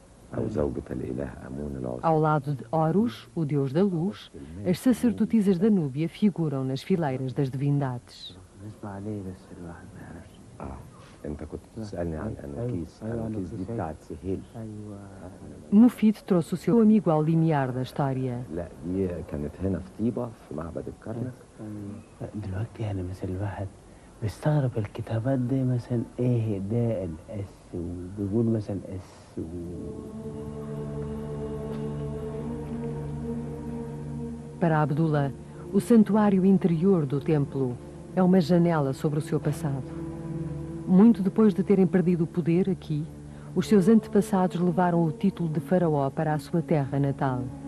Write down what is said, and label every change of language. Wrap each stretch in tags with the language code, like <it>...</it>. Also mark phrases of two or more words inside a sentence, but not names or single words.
<pt>Ao lado de Horus, o deus da luz, as sacerdotisas da Núbia figuram nas fileiras das divindades. Mufid trouxe o seu amigo ao limiar da história.</pt> <ar>بيستغرب الكتابات دي مثلا ايه ده الاس وبيقول مثلا اس</ar> <pt>Para Abdullah, o santuário interior do templo é uma janela sobre o seu passado. Muito depois de terem perdido o poder aqui, os seus antepassados levaram o título de faraó para a sua terra natal.</pt>